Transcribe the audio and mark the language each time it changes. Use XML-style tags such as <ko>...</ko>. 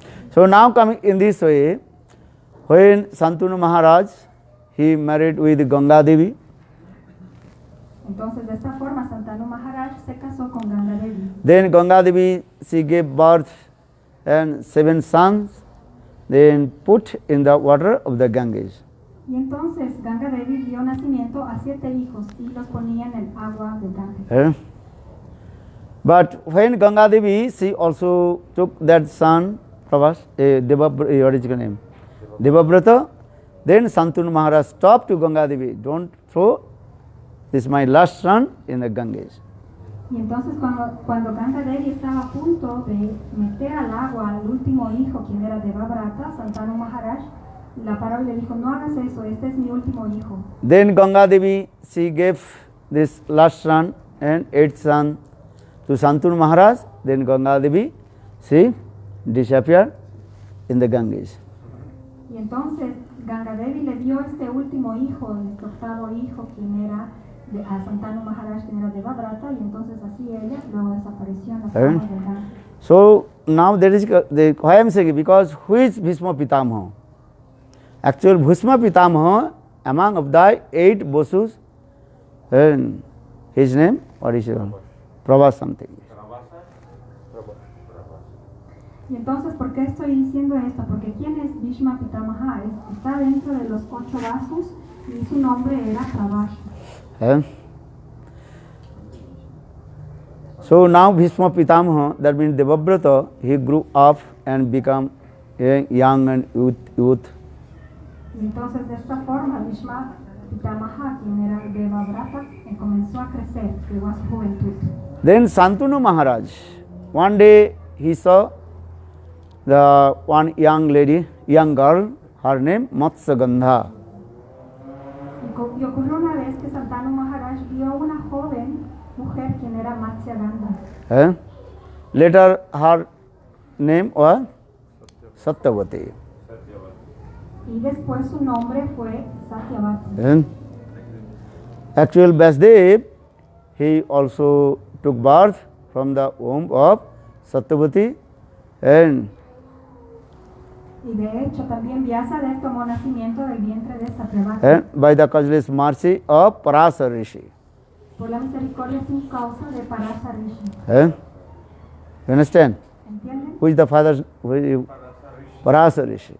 <en>So now coming in this way, when Santanu Maharaj, he married with Ganga Devi.</en> <es>Entonces de esta forma Santanu Maharaj se casó con Ganga Devi.</es> <en>Then Ganga Devi, she gave birth and 7 sons, then put in the water of the Ganges.</en> <es>Y entonces Ganga Devi dio nacimiento a 7 hijos y los ponía en el agua del Ganges.</es> <en>But when Ganga Devi, she also took that son, Prabhas, what is his name? Devabrata. Then Santanu Maharaj stopped to Ganga Devi, don't throw this my last son in the Ganges.</en> <es>Y entonces cuando Ganga Devi estaba a punto de meter al agua al último hijo, quien era Devabrata, Santanu Maharaj la paró y le dijo, no hagas eso, este es mi último hijo.</es> <en>Then Ganga Devi, she gave this last son and 8th son to Santanu Maharaj. Then Ganga Devi, she disappeared in the Ganges.</en> <es>Y entonces Ganga Devi le dio este último hijo, este octavo hijo, quien era a Santanu Maharaj, quien era Devabrata, y entonces así ella luego desapareció en las aguas del Ganges.</es> <en>So now that is why I am saying, because who is Bhishma Pitamaha? Actual Bhishma Pitamaha, among of the 8 Bosus, and his name, what is it? Prabhas something.</en> <es>Y entonces, ¿por qué estoy diciendo esto? Porque ¿quién es Bhishma Pitamaha? Está dentro de los 8 vasos y su nombre era Prabhas.</es> <en>So now Bhishma Pitamaha, that means Devabrata, he grew up and become young and youth.</en> <es>Y entonces de esta forma Bhishma Pitamaha, quien era Devabrata, comenzó a crecer, llegó a su juventud.</es> <en>Then Santanu Maharaj, one day he saw the one young lady, young girl, her name Matsagandha.</en> <es>Y ocurrió una vez que Santanu Maharaj vio una joven mujer quien era Matsyagandha.</es> <en>Later her name was Satyavati.</en> <es>Y después su nombre fue Satyavati.</es> <en>Actual Vasudev, he also took birth from the womb of Satyavati, and</en> <es>y de hecho también Vyasadeva tomó nacimiento del vientre de Satyavati.</es> <en>By the causeless mercy of Parasar Rishi.</en> <es>Por la misericordia sin causa de Parasar Rishi.</es> <en>You understand?</en> <es>¿Entienden?</es> <en>Who is the father? Parasar Rishi.</en>